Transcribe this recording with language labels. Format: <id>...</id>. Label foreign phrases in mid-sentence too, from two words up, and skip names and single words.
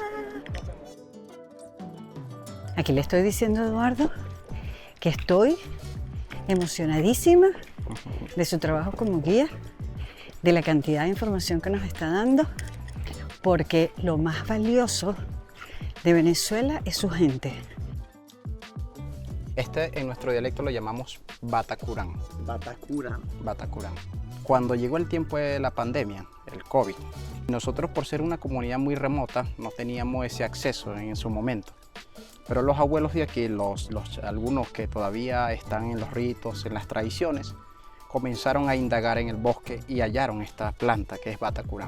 <es>Aquí le estoy diciendo a Eduardo que estoy emocionadísima de su trabajo como guía, de la cantidad de información que nos está dando, porque lo más valioso de Venezuela es su gente. Este en nuestro dialecto lo llamamos Batacurán. Batacura. Batacurán. Cuando llegó el tiempo de la pandemia, el COVID, nosotros por ser una comunidad muy remota no teníamos ese acceso en su momento. Pero los abuelos de aquí, algunos que todavía están en los ritos, en las tradiciones, comenzaron a indagar en el bosque y hallaron esta planta que es Batacurán.</es>